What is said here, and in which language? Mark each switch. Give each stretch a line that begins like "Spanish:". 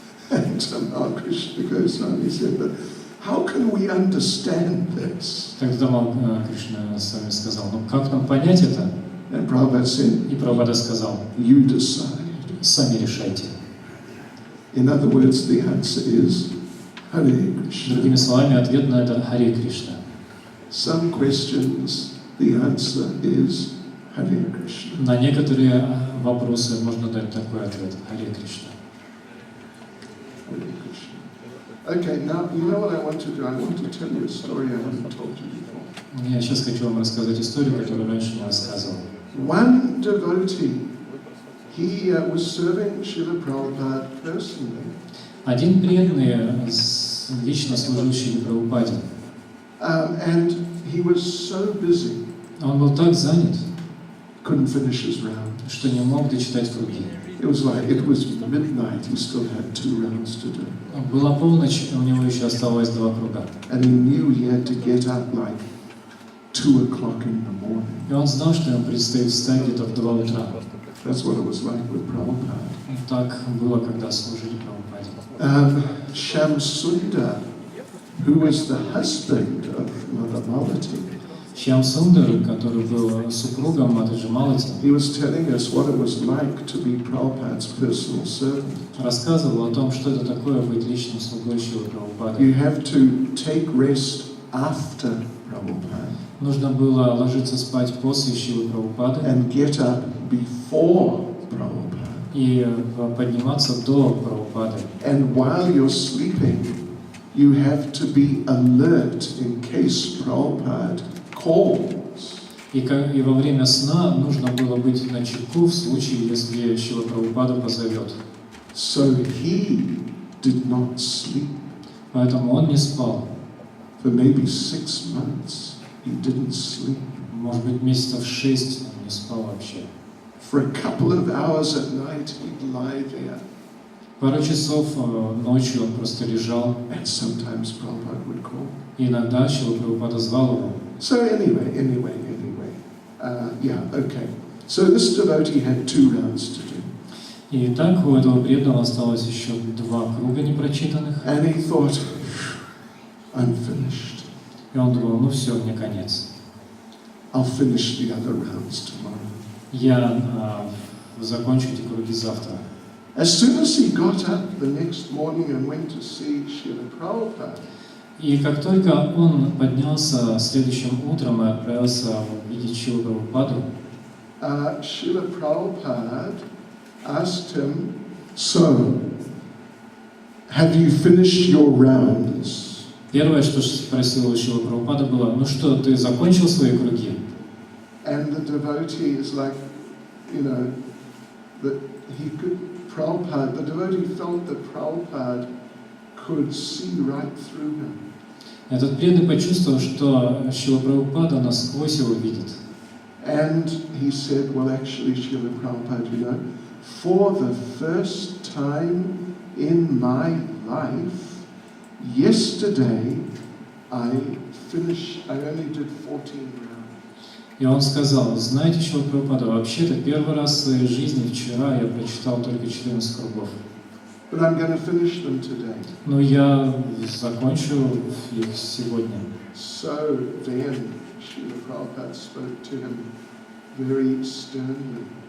English: And Tamal Krishna Goswami said, but how can we understand this?
Russian: Тогда Тамал Кришна Госвами сказал, ну как нам понять это?
English: And Prabhupada said,
Russian: И Прабхупада сказал,
English: you decide.
Russian: сами решайте.
English: In other words, the answer is Hare Krishna.
Russian: Другими словами, ответ на это Харе Кришна.
English: Some questions, the answer is Hare Krishna.
Russian: На некоторые вопросы можно дать такой ответ Харе Кришна.
English: Hare Krishna. Okay, now you know what I want to do? I want to tell you a story I haven't told you before.
Russian: Я сейчас хочу вам рассказать историю, которую раньше не рассказывал.
English: One devotee, he was serving Srila Prabhupada personally.
Russian: Один преданный, лично служащий Прабхупаде,
English: And he was so busy,
Russian: он был так занят,
English: couldn't finish his round.
Russian: что не мог дочитать круги.
English: It was midnight, he still had 2 rounds to do.
Russian: Была полночь, у него еще оставалось 2 круга.
English: And he knew he had to get up like 2 o'clock in the morning.
Russian: И он знал, что ему предстоит встать где-то в 2 утра.
English: That's what it was like with Prabhupada.
Russian: Так было, когда служили Прабхупаде.
English: Shamsundar, who was the husband of Mother Malati,
Russian: Шьям Сундар, который был супругом Матаджи Малати,
English: he was telling us what it was like to be Prabhupada's personal servant.
Russian: рассказывал о том, что это такое быть личным слугой Шрилы Прабхупады.
English: You have to take rest after Prabhupada
Russian: Нужно было ложиться спать после Шрилы Прабхупады
English: and get up before Prabhupada.
Russian: и подниматься до Прабхупады.
English: And while you're sleeping, you have to be alert in case Prabhupada calls.
Russian: И во время сна нужно было быть начеку в случае, если Шрила Прабхупада позовет.
English: So he did not sleep.
Russian: Поэтому он не спал.
English: For maybe 6 months, he didn't sleep.
Russian: Может быть, месяцев 6 он не спал вообще.
English: For a couple of hours at night, he'd lie there.
Russian: Пару часов ночью он просто лежал.
English: And sometimes Prabhupada would call.
Russian: И иногда Шрила Прабхупада звал его.
English: So anyway. Yeah, okay. So this devotee had 2 rounds to do.
Russian: И так у этого преданного осталось еще 2 круга непрочитанных.
English: And he thought, I'm finished.
Russian: И он думал, ну все, мне конец.
English: I'll finish the other rounds tomorrow.
Russian: Я закончу эти круги завтра.
English: As soon as he got up the next morning and went to see Srila Prabhupada,
Russian: И как только он поднялся следующим утром и отправился видеть Шрилу Прабхупаду,
English: Srila Prabhupada asked him, so, have you finished your rounds?
Russian: первое, что спросил Шрила Прабхупада, было, ну что, ты закончил свои круги?
English: And the devotee is like, that he could, the devotee felt that Prabhupada could see right through him.
Russian: Этот преданный почувствовал, что Шрила Прабхупада насквозь его видит.
English: And he said, well, actually, Srila Prabhupada, for the first time in my life, yesterday I only did 14 rounds.
Russian: И он сказал, знаете, Шрила Прабхупада, вообще-то первый раз в своей жизни вчера я прочитал только 14 кругов.
English: But I'm going to finish them today.
Russian: Но я закончу их сегодня.
English: So then, Srila Prabhupada spoke to him very sternly.